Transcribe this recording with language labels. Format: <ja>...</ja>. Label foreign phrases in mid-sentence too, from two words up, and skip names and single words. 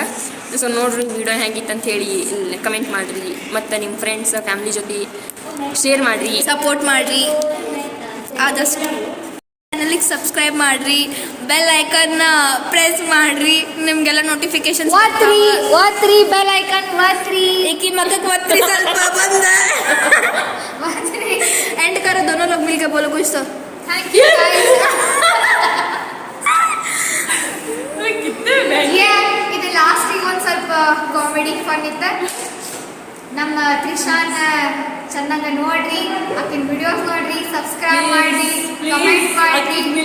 <kn>ಸೊ ನೋಡ್ರಿ ವಿಡಿಯೋ ಹೆಂಗಿತ್ತು ಅಂತ ಹೇಳಿ ಕಮೆಂಟ್ ಮಾಡಿರಿ, ಮತ್ತು ನಿಮ್ಮ</kn> <en>friends family</en> <kn>ಜೊತೆ ಶೇರ್ ಮಾಡಿರಿ, ಸಪೋರ್ಟ್ ಮಾಡಿರಿ. ಆದಷ್ಟು ಚಾನಲಿಗೆ ಸಬ್ಸ್ಕ್ರೈಬ್ ಮಾಡಿರಿ,</kn> <en>bell icon</en> <kn>ಪ್ರೆಸ್ ಮಾಡಿರಿ, ನಿಮಗೆಲ್ಲ ನೋಟಿಫಿಕೇಶನ್ಸ್ ಒತ್ರಿ</kn> <en>bell icon</en> <kn>ಒತ್ರಿ. ಏಕಿ ಮಗಕ್ಕೆ ಒತ್ರಿ ಸ್ವಲ್ಪ ಬಂದ</kn> <hi>एंड करो दोनों लोग मिलकर बोलो कुछ तो.</hi> <en>Thank you guys.</en> <kn>ಇದು ಲಾಸ್ಟಿಗೆ ಒಂದು ಸ್ವಲ್ಪ</kn> <en>comedy fun</en> <kn>ಇತ್ತು. ನಮ್ಮ ತ್ರಿಷಾನ್ ಚೆನ್ನಾಗ ನೋಡ್ರಿ, ಆಕಿನ ವಿಡಿಯೋಸ್ ನೋಡ್ರಿ, ಸಬ್ಸ್ಕ್ರೈಬ್ ಮಾಡ್ರಿ, ಕಮೆಂಟ್ ಮಾಡ್ರಿ,</kn>